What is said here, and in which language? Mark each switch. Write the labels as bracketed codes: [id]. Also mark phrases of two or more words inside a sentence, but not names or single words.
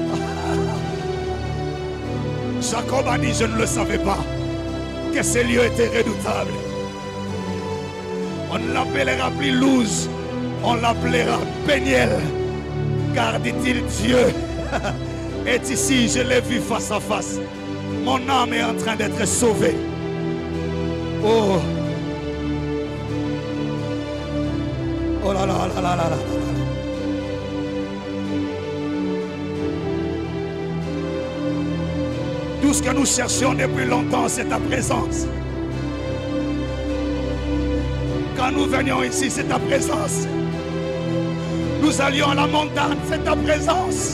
[fr] Jacob a dit, je ne le savais pas, que ce lieu était redoutable. On ne l'appellera plus Luz, on l'appellera Péniel. Car dit-il, Dieu est ici, je l'ai vu face à face. Mon âme est en train d'être sauvée. Oh. Oh là là là là là là. Tout ce que nous cherchions depuis longtemps, c'est ta présence. Quand nous venions ici, c'est ta présence. Nous allions à la montagne, c'est ta présence.